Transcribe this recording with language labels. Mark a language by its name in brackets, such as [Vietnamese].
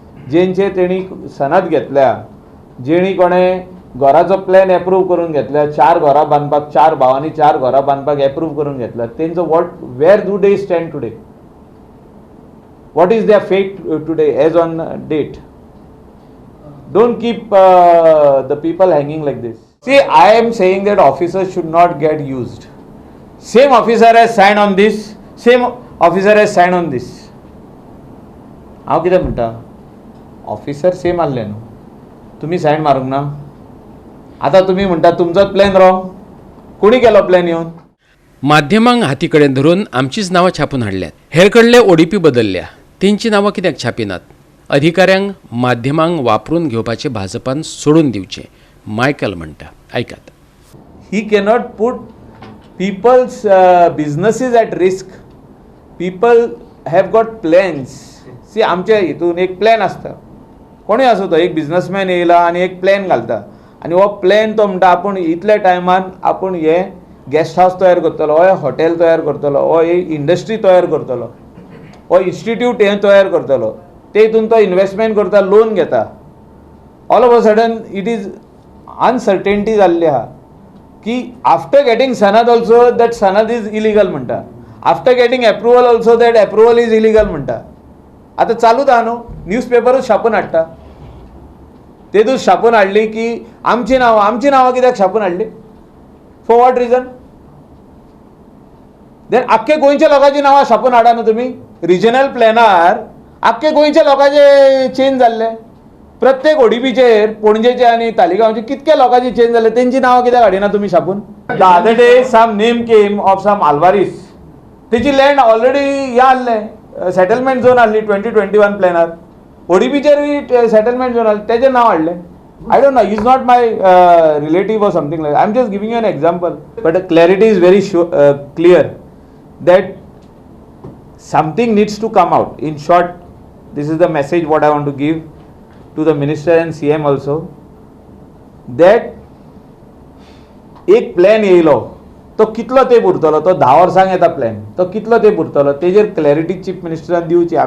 [Konkani] जेंचे तेणी सनद घेतल्या, जेणी कोणें घराचो प्लॅन एप्रूव करून घेतल्या, 4 घरां बांदपाक, 4 भावांनी 4 घरां बांदपाक एप्रूव करून घेतल्या, तेंचो [English] where do they stand today? What is their fate today as on date? Don't keep the people hanging like this. See, I am saying that officers should not get used. Same officer has signed on this, same officer has signed on this. [Konkani] हांव कितें म्हणटा, officer same आहले न्हू, तुमी सायन मारूंक ना. आतां तुमी म्हणटा तुमचोच प्लॅन रॉंग. कोणी केलो प्लॅन येवन? माध्यमांक हाती कडेन धरून आमचीच नांवां छापून हाडल्यात. हेर कडले ओडीपी बदलल्या, तेंची नांवां कित्याक छापिनात? अधिकाऱ्यांक माध्यमांक वापरून घेवपाचें भाजपान सोडून दिवचें, मायकल म्हणटा. ऐकात. [English] He cannot put people's businesses at risk. People have got plans. [Konkani] See, आमच्या हितून एक प्लॅन आसता. कोणूय आसूं तो, एक बिझनसमॅन येयला आनी एक प्लॅन घालता आनी हो प्लॅन तो म्हणटा आपूण इतल्या टायमान आपूण हे गेस्ट हावस तयार करतलो, हो हॉटेल तयार करतलो, हो एक इंडस्ट्री तयार करतलो, हो इन्स्टिट्यूट हे तयार करतलो. ते हितून तो इन्वेस्टमेंट करता, लोन घेता. [English] all of a sudden it is uncertainty [Konkani] जाल्ली आहा की [English] After getting sanad also that sanad is illegal म्हणटा, after getting approval also that approval is illegal म्हणटा. [Konkani] आतां चालूच आहा न्हू, न्यूज पेपरूच छापून हाडटा. तेदूच छापून हाडली की आमची नांवां कित्याक छापून हाडली? [English] For what reason? [Konkani] देन आख्खे गोंयच्या लोकांची नांवां छापून हाडा न्हू तुमी. रिजनल प्लॅनार आख्खे गोंयच्या लोकांचे चेंज जाल्ले. प्रत्येक ओडीपीचेर पणजेचे आनी तालिगांवचे कितके लोकांची चेंज जाले, तेंची नांवां कित्याक हाडिना तुमी छापून? [English] The other day some name came of some Alvares. [Konkani] Techi land already हे आहले, सेटलमेंट झोन आहली 2021 प्लॅनार. ओडीपीचेर सेटलमेंट झोन आहले, तेजें नांव हाडलें. [English] I don't know, he's not my relative or something like that. I'm just giving you an example. But clarity is very clear that something needs to come out. In short, this is the message what I want to give to the minister and CM also, that [Konkani] एक प्लॅन येयलो तो कितलो तेंप उरतलो, तो 10 वर्सांक येता प्लॅन, तो कितलो तेंप उरतलो तेजेर क्लॅरिटी चीफ मिनिस्टरान दिवची.